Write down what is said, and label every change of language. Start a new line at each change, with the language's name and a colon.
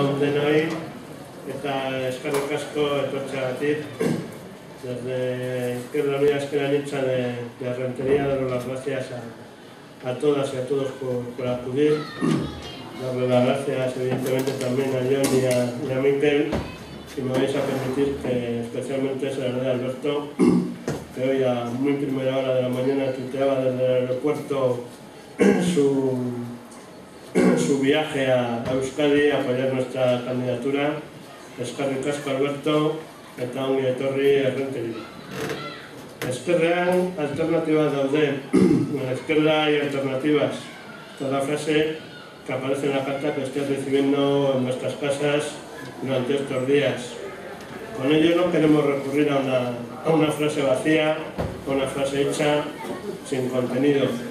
Basque: denoi eta eskerrik asko etortzeagatik.
Spanish: Desde Izquierda Unida Ezker Anitza de Rentería, daros las gracias a todas y a todos por acudir. Darle las gracias evidentemente también a John y a Miquel, si me vais a permitir que especialmente se la dé a Alberto, que hoy a muy primera hora de la mañana tuiteaba desde el aeropuerto su viaje a Euskadi a apoyar nuestra candidatura.
Basque: Eskerrik asko Alberto eta ongi etorri Errenteria. Ezkerrean alternativas daude.
Spanish: En la izquierda hay alternativas. Toda frase que aparece en la carta que estoy recibiendo en nuestras casas durante estos días. Con ello no queremos recurrir a una frase vacía, a una frase hecha sin contenido.